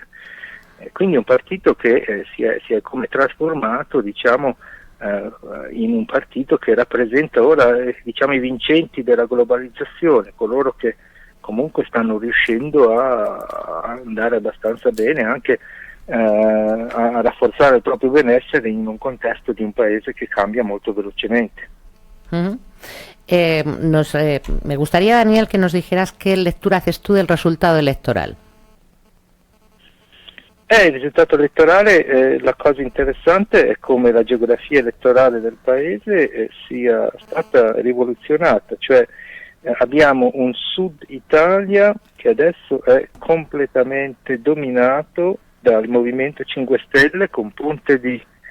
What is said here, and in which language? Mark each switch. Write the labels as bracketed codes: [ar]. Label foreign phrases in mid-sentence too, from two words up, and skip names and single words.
[it] Quindi è un partito che si è come trasformato, diciamo, in un partito che rappresenta ora, diciamo, i vincenti della globalizzazione, coloro che comunque stanno riuscendo a andare abbastanza bene, anche a rafforzare il proprio benessere in un contesto di un paese che cambia molto velocemente. Uh-huh. [es] Me gustaría, Daniel, que nos dijeras qué lectura haces tú del resultado electoral. [it] Il risultato elettorale, la cosa interessante è come la geografia elettorale del paese sia stata rivoluzionata, cioè abbiamo un Sud Italia che adesso è completamente dominato dal Movimento 5 Stelle, con punte di